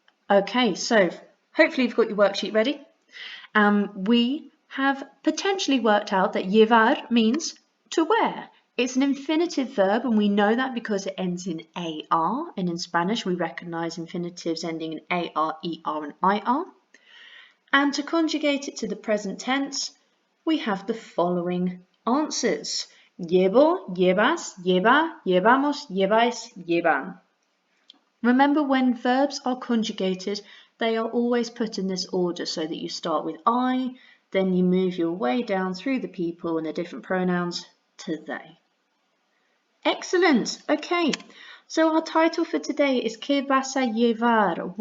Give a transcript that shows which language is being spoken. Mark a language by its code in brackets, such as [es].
[en] Okay, so hopefully you've got your worksheet ready. We have potentially worked out that llevar means to wear. It's an infinitive verb, and we know that because it ends in AR, and in Spanish we recognise infinitives ending in AR, ER and IR. And to conjugate it to the present tense, we have the following answers. [es] Llevo, llevas, lleva, llevamos, lleváis, llevan. [en] Remember, when verbs are conjugated, they are always put in this order so that you start with I, then you move your way down through the people and the different pronouns to they. Excellent. Okay, so our title for today is [es] ¿Qué vas a llevar?